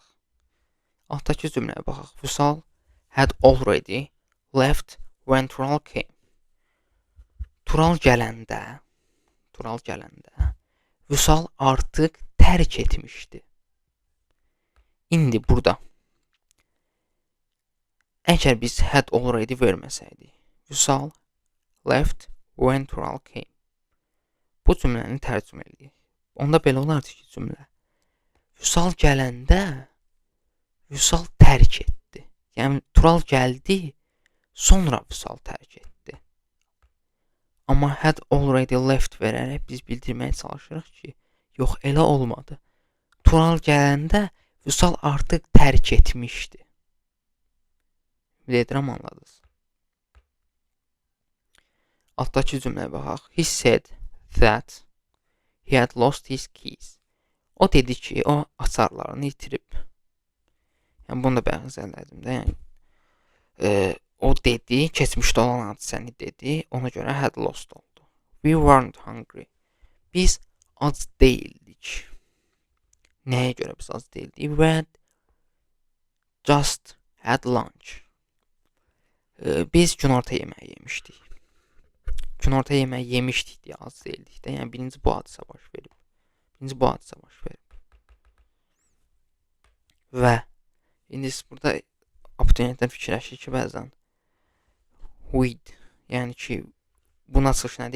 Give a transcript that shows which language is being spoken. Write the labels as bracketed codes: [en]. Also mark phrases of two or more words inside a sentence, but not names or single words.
[az] Altdakı cümləyə baxaq. [en] Vüsal had already left when Tural came. [az] Tural gələndə Vüsal artıq tərk etmişdi. İndi burada əgər biz [en] had already [az] verməsəydik, [en] Vüsal left when Tural came. [az] Bu cümləni tərcümə edək. Onda belə olardı ki, cümlə. Vüsal gələndə Vüsal tərk etdi. Yəni Tural gəldi, sonra Vüsal tərk etdi. Amma [en] had already left [az] verərək biz bildirməyə çalışırıq ki, yox elə olmadı. Tural gələndə Vüsal artıq tərk etmişdi. Bildirəm anladınız. Altdakı cümləyə baxaq. [en] He said that he had lost his keys. [az] O dedi ki, o açarlarını itirib. Yəni bunu da bayaq izələdim də. Yəni o dedi, keçmişdə olan hadisəni dedi, ona görə [en] had lost [az] oldu. [en] We weren't hungry. [az] Biz ac deyildik. Nəyə görə biz ac deyildik? [en] We had just had lunch. [az] Biz günorta yeməyi yemişdik. Günorta yeməyi yemişdik deyə ac deyildik də. Yəni birinci bu hadisə baş verib. Və indi siz burada abituriyyentlər fikirləşir ki, bəzən with, yəni ki, buna çıxış nədir?